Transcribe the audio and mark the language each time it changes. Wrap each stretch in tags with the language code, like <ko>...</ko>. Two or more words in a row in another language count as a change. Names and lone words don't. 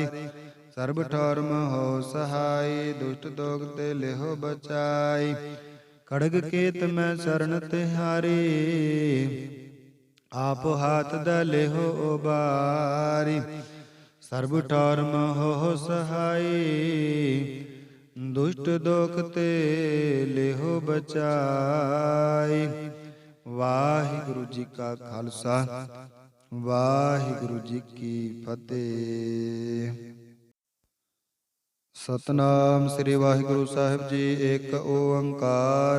<bra>सर्ब ठौर हो सहाय, दुष्ट दोग ते लेहो बचाई। कड़ग केत मैं शरण तिहारी, आप हाथ द लेहो उबारी। सर्ब ठौर हो सहाय, ਦੁਸ਼ਟ ਦੋਖ ਤੇ ਲਿਹੋ ਬਚਾਈ।</bra> <pa>ਵਾਹਿਗੁਰੂ ਜੀ ਕਾ ਖਾਲਸਾ, ਵਾਹਿਗੁਰੂ ਜੀ ਕੀ ਫਤਿਹ। ਸਤਨਾਮ ਸ੍ਰੀ ਵਾਹਿਗੁਰੂ ਸਾਹਿਬ ਜੀ, ਏਕ ਓੰਕਾਰ।</pa>